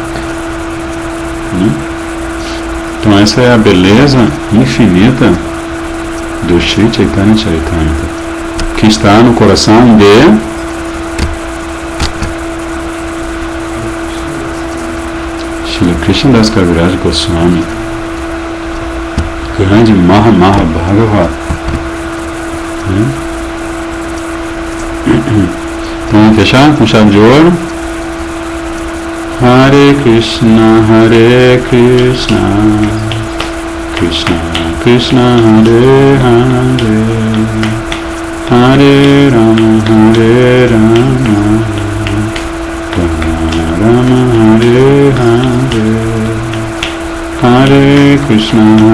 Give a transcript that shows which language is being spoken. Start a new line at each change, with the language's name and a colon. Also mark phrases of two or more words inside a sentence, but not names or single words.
Portuguese: Então essa é a beleza infinita do Shri Chaitanya Charitamrita, que está no coração de Srila Krishnadas Kaviraj Goswami, grande
Sanskrit: महा भागवत.
Portuguese: Então vamos fechar com chave de ouro.
Sanskrit: हरे कृष्ण, कृष्ण कृष्ण, हरे हरे, हरे राम, राम राम, हरे हरे, हरे कृष्ण,